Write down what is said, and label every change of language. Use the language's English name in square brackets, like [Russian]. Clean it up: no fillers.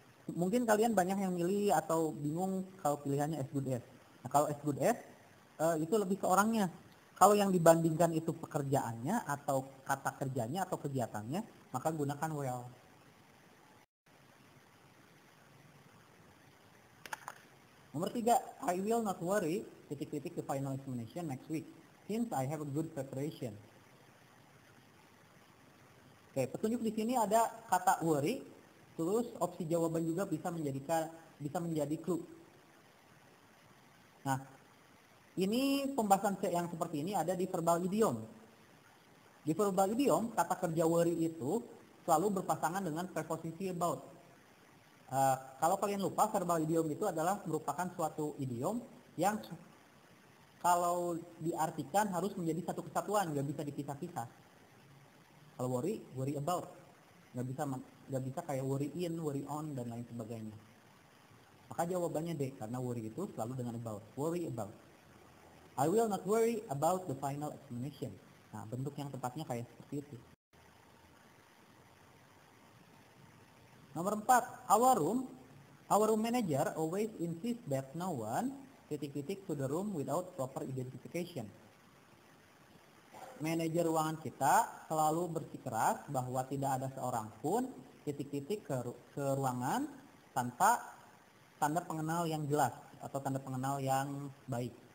[Indonesian] Mungkin kalian banyak yang milih atau bingung kalau pilihannya S good S. Nah, kalau S good S itu lebih ke orangnya. Kalau yang dibandingkan itu pekerjaannya atau kata kerjanya atau kegiatannya, maka gunakan well. Nomor 3, [English] I will not worry, titik-titik the final examination next week, since I have a good preparation. [Indonesian] Oke, petunjuk di sini ada kata worry, terus opsi jawaban juga bisa menjadi clue. Nah, ini pembahasan yang seperti ini ada di verbal idiom. Di verbal idiom, kata kerja worry itu selalu berpasangan dengan preposisi about. Kalau kalian lupa, verbal idiom itu adalah merupakan suatu idiom yang kalau diartikan harus menjadi satu kesatuan, nggak bisa dipisah-pisah. Kalau worry about, nggak bisa kayak worry in, worry on dan lain sebagainya. Maka jawabannya D, karena worry itu selalu dengan about, worry about. [English] I will not worry about the final explanation. [Indonesian] Nah, bentuk yang tepatnya kayak seperti itu. Nomor 4, [English] our room manager always insists that no one titik-titik to the room without proper identification. [Indonesian] Manajer ruangan kita selalu bersikeras bahwa tidak ada seorang pun titik-titik ke ruangan tanpa tanda pengenal yang jelas atau tanda pengenal yang baik.